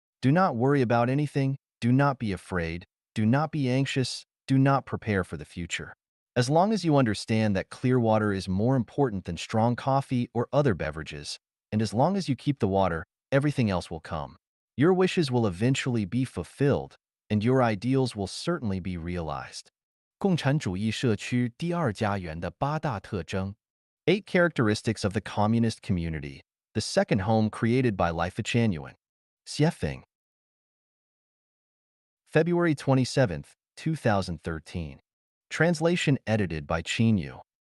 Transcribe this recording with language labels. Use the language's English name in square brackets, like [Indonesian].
[English] Do not worry about anything, do not be afraid, do not be anxious, do not prepare for the future. As long as you understand that clear water is more important than strong coffee or other beverages, and as long as you keep the water, everything else will come. Your wishes will eventually be fulfilled, and your ideals will certainly be realized. [Chinese] 共产主义社区第二家园的8大特征。 [English] 8 characteristics of the communist community, the second home created by Life Chanuan. Xiefeng. February 27th, 2013. Translation edited by Qin Yu.